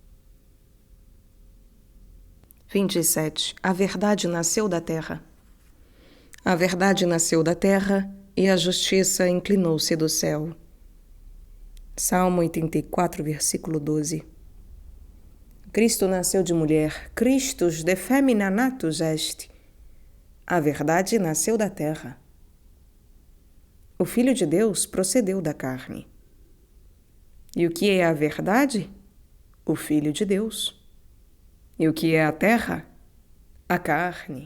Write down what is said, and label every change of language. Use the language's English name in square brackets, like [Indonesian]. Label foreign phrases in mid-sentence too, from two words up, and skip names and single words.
[Portuguese] 27. A verdade nasceu da terra. A verdade nasceu da terra e a justiça inclinou-se do céu. Salmo 84, versículo 12. Cristo nasceu de mulher, [Latin] Christus de femina natus est. [Portuguese] A verdade nasceu da terra. O Filho de Deus procedeu da carne. E o que é a verdade? O Filho de Deus. E o que é a terra? A carne.